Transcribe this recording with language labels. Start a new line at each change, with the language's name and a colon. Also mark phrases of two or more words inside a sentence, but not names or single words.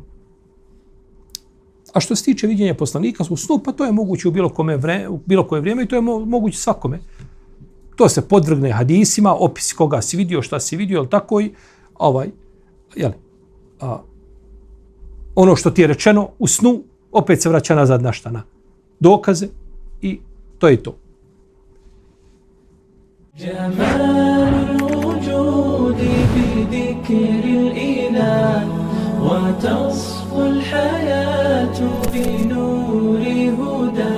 Bosnian: A što se tiče viđenja poslanika u snu, pa to je moguće u bilo koje vrijeme i to je moguće svakome. To se podvrgne hadisima, opisi koga si vidio, šta si vidio, ali tako i ono što ti je rečeno u snu, opet se vraća nazad na šta? Na dokaze i to je to.
Arabic: جمال الوجود بذكر الإله وتصفو الحياة بنور هدى